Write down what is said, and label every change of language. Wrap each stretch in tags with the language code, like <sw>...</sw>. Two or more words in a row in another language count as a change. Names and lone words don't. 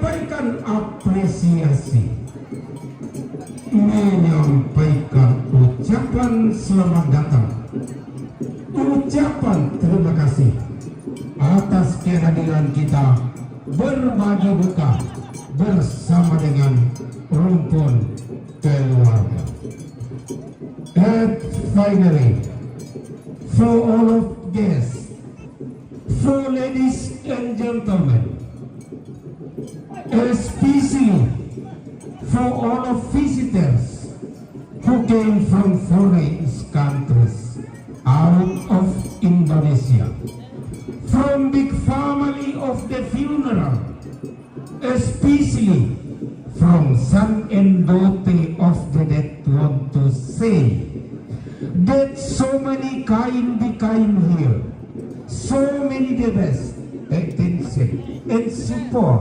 <id>menyampaikan apresiasi, menyampaikan ucapan selamat datang, ucapan terima kasih atas kehadiran kita berbagi duka bersama dengan rumpun keluarga.</id> <en>And finally, for all of guests, for ladies and gentlemen, especially for all of visitors who came from foreign countries out of Indonesia, from big family of the funeral, especially from son and daughter of the dead, want to say that so many kind became here, so many the best attention and support.</en>